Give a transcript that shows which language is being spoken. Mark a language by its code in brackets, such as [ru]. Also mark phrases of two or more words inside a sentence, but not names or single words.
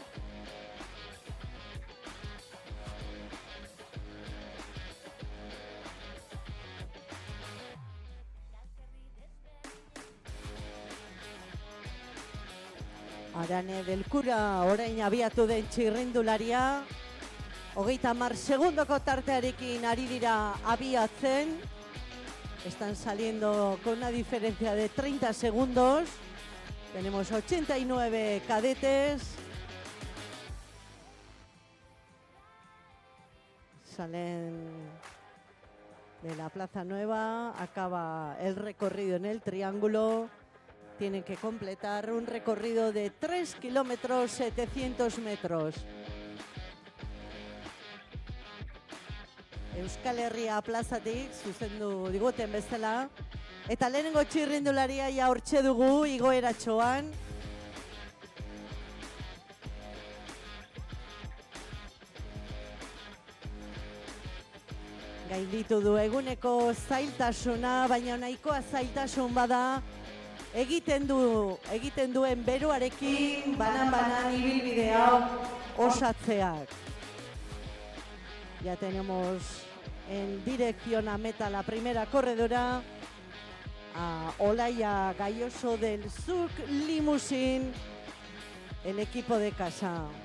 [eu] Arane Belkura orain abiatu den txirrindularia, 30 segundoko tartearekin ari dira abiatzen. [es] Están saliendo con una diferencia de 30 segundos. Tenemos 89 cadetes. Salen de la Plaza Nueva, acaba el recorrido en el triángulo. Tienen que completar un recorrido de 3 kilómetros 700 metros. [eu] Euskal Herria plazatik zuzendu diguten bezala. Eta lehenengo txirrindularia ja hortxe dugu igoeratxoan. Gainditu du eguneko zailtasuna, baina nahikoa zailtasun bada egiten duen beroarekin banan-banan ibilbide hau osatzeak. [es] Ya tenemos en dirección a meta la primera corredora, a Olaya Gayoso del Zuk Limousine, el equipo de casa.